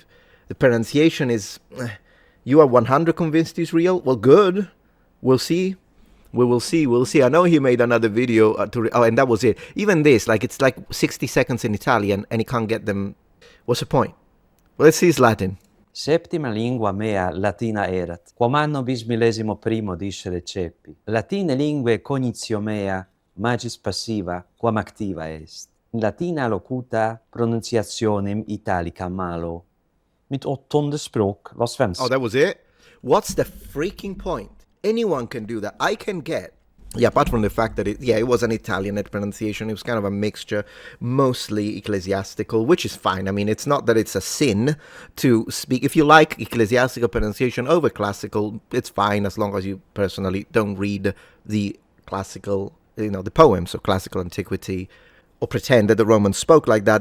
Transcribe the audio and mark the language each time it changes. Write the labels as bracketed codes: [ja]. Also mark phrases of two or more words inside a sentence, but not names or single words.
[en] The pronunciation is... You are 100 convinced he's real? Well, good. We'll see. We will see. We'll see. I know he made another video and that was it. Even this, like, it's like 60 seconds in Italian and he can't get them. What's the point? Well, let's see his Latin. [la] Septima lingua mea latina erat, quam anno bis millesimo primo discere ceppi. Latine lingue cognitio mea, magis passiva, quam activa est. In latina locuta pronunciationem italica malo. [sv] Mit ottonde språk var svenska. [en] Oh, that was it? What's the freaking point? Anyone can do that. I can get... Yeah, apart from the fact that it was an Italian pronunciation. It was kind of a mixture, mostly ecclesiastical, which is fine. I mean, it's not that it's a sin to speak. If you like ecclesiastical pronunciation over classical, it's fine as long as you personally don't read the classical, the poems of classical antiquity or pretend that the Romans spoke like that.